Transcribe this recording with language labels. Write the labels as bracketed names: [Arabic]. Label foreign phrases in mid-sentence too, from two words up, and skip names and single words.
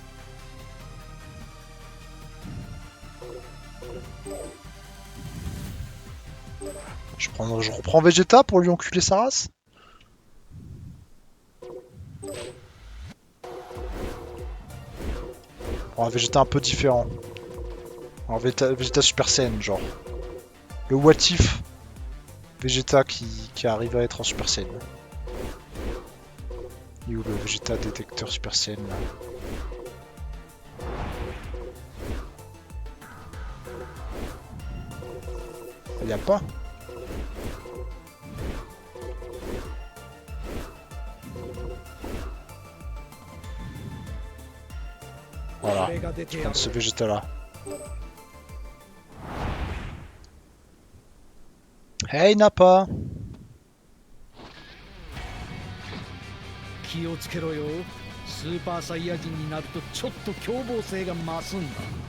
[French] Je reprends Vegeta pour lui enculer sa race? Un Vegeta un peu différent. Un Vegeta Super Saiyan, genre. Le [English] what if [French] Vegeta qui arrive à être en Super Saiyan. Et où le Vegeta détecteur Super Saiyan là. Il y a pas. Voilà, je prends ce Vegeta là. Hey Nappa! [Japanese] 気をつけろよ。スーパーサイヤ人になるとちょっと凶暴性が増すんだ。